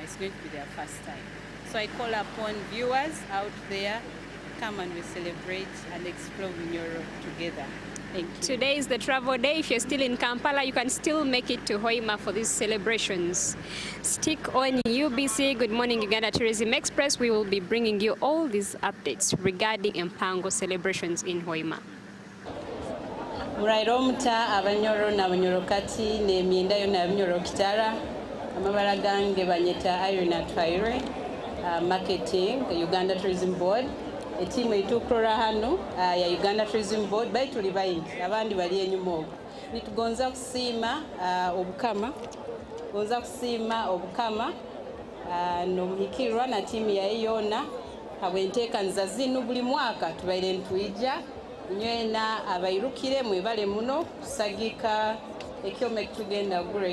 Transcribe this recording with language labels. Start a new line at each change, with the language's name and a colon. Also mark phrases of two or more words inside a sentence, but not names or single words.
English: It's going to be their first time. So I call upon viewers out there, come and we celebrate and explore Bunyoro together. Thank you. Today is the travel day. If you're still in Kampala, you can still make it to Hoima for these celebrations. Stick on UBC Good Morning Uganda Tourism Express. We will be bringing you all these updates regarding Mpango celebrations in Hoima.
Nyoro: Murairo muta abanyoro na abanyorokati n'emyenda yonna abinyorokitara amabala gange banyeta Irene Twaire marketing Uganda Tourism Board etimu etukorera hano ya Uganda Tourism Board bali tuli bayingi abandi bali enyuma okwo nitugonza kusiima obukama n'omuhikirwa na tiimu yaye yonna habwenteekaniza zinu buli mwaka tubaire ntwija nywena abairukire mwebale muno kusagika ekyoma ekitugenda gura